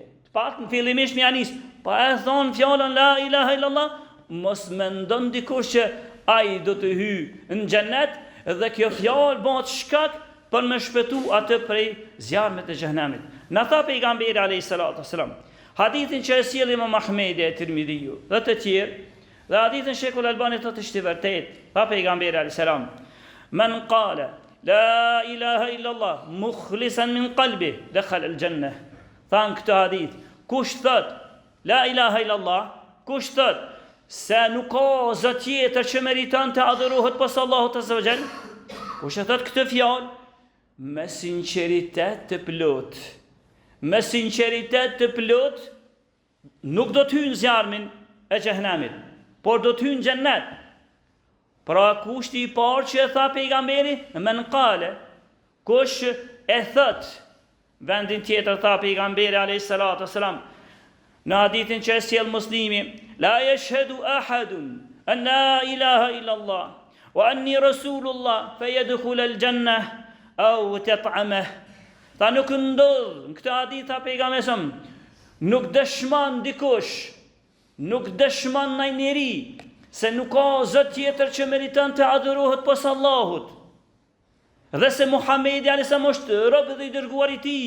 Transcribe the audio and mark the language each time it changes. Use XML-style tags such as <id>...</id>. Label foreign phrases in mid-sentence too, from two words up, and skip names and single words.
<sq>Të paktën fillimisht me anis, pa e thon fjalën</sq> <ar>لا إله إلا الله,</ar> <sq>mos mendon dikush që ai do të hyjë në xhennet dhe kjo fjalë bëhet shkak për me shpëtu atë prej zjarmit e xhehenamit. Na tha pejgamberi</sq> <ar>عليه الصلاة والسلام,</ar> <sq>hadithin që e sjell Imam Ahmedi e Tirmidhiu dhe të tjerë, dhe hadithin Sheikhul Albani thotë është i vërtet. Tha pejgamberi</sq> <ar>عليه السلام, من قال لا إله إلا الله مخلصا من قلبه دخل الجنة.</ar> <sq>Tha në këtë hadith, kush thot</sq> <ar>لا إله إلا الله,</ar> <sq>kush thot se nuk ka zot tjetër që meriton të adhurohet pas Allahut</sq> <ar>عز وجل,</ar> <sq>kush e thot këtë fjalë me sinqeritet të plot, me sinqeritet të plot, nuk do të hyjë në zjarmin e xhehenamit, por do të hyjë në xhennet. Pra kushti i parë që e tha pejgamberi,</sq> <ar>من قال,</ar> <sq>kush e thot, vendin tjetër tha pejgamberi</sq> <ar>عليه الصلاة والسلام,</ar> <sq>në hadithin që e sjell Muslimi,</sq> <ar>لا يشهد أحد أن لا إله إلا الله وأني رسول الله فيدخل الجنة أو تطعمه.</ar> <sq>Tha nuk ndodh, në këtë hadith tha pejgamberi, nuk dëshmon dikush, nuk dëshmon ndaj njeri se nuk ka zot tjetër që meriton të adhurohet pas Allahut, dhe se Muhamedi</sq> <ar>عليه السلام</ar> <sq>është rob dhe i dërguar i tij.</sq>